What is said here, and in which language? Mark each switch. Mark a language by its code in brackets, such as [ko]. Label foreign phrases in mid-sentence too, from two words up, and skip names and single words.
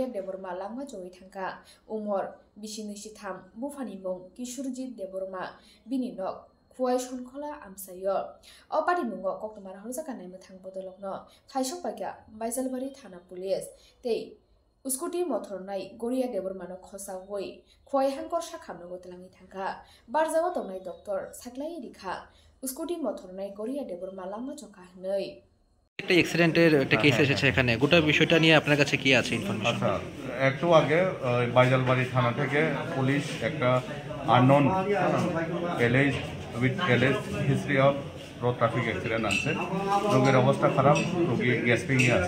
[trp] deborma langma joi thangka umor 23 bufani mung Kisurjit deborma bininok Khwai Sonkhola amsayo o patimungo koktomara horjaka naima thang bodolokno khaisok paikya Baijalbari thana police tei Uskuti motor nai Goria debormano khosa woi khwai hangkor sakhamno gotlangi thangka barjago tongnai doctor saklai rikha Uskuti motor nai Goria deborma lama joka hnoi [bn] একটা অ্যাক্সিডেন্টের একটা কেস এসেছে এখানে গোটা বিষয়টা নিয়ে আপনার কাছে কি আছে ইনফরমেশন? আচ্ছা, একটু আগে বাইজালবাড়ি থানা থেকে পুলিশ একটা [en] unknown LS history of road traffic accident [bn] আছে। রোগীর অবস্থা খারাপ, রোগী গ্যাসপিংয়ে আছে।